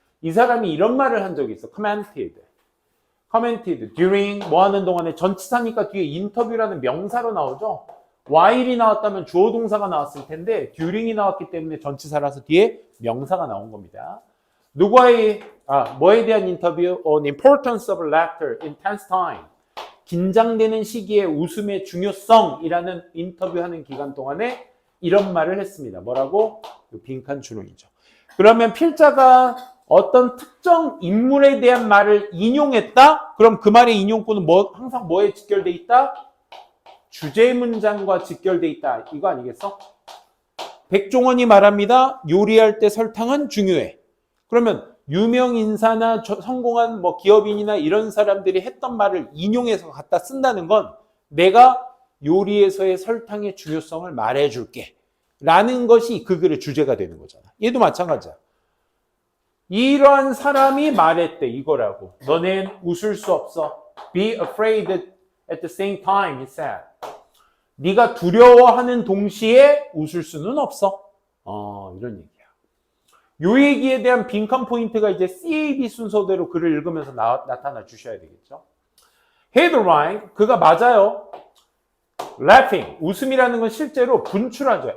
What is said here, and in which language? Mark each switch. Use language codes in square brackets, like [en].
[ko] 이 사람이 이런 말을 한 적이 있어. commented during 뭐 하는 동안에 전치사니까 뒤에 인터뷰라는 명사로 나오죠. while이 나왔다면 주어 동사가 나왔을 텐데 during이 나왔기 때문에 전치사라서 뒤에 명사가 나온 겁니다. 누구와의 뭐에 대한 인터뷰? [en] On importance of laughter in tense time. [ko] 긴장되는 시기에 웃음의 중요성이라는 인터뷰하는 기간 동안에 이런 말을 했습니다. 뭐라고? 빈칸 주름이죠. 그러면 필자가 어떤 특정 인물에 대한 말을 인용했다? 그럼 그 말의 인용구는 항상 뭐에 직결돼 있다? 주제 문장과 직결돼 있다. 이거 아니겠어? 백종원이 말합니다. 요리할 때 설탕은 중요해. 그러면 유명 인사나 성공한 뭐 기업인이나 이런 사람들이 했던 말을 인용해서 갖다 쓴다는 건 내가 요리에서의 설탕의 중요성을 말해줄게. 라는 것이 그 글의 주제가 되는 거잖아. 얘도 마찬가지야. 이러한 사람이 말했대 이거라고. 너넨 웃을 수 없어. [en] Be afraid at the same time, he said. [ko] 네가 두려워하는 동시에 웃을 수는 없어. 이런 얘기야. 요 얘기에 대한 빈칸 포인트가 이제 CAB 순서대로 글을 읽으면서 나타나 주셔야 되겠죠. Headline, 그가 맞아요. Laughing, 웃음이라는 건 실제로 분출하죠.